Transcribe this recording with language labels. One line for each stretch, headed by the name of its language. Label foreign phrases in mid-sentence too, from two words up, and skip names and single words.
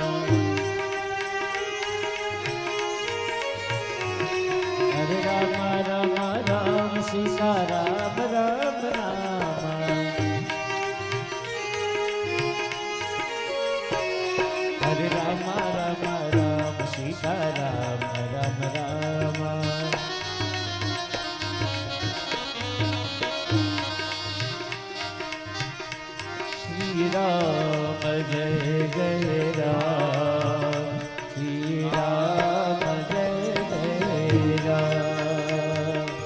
Gujarati: હરે રામ રામ રામ સીતા રામ રામ રામ. હરે રામ રામ રામ સીતા રામ રામ રામ.
Hindi: श्री राम जय जय राम. श्री राम जय जय राम.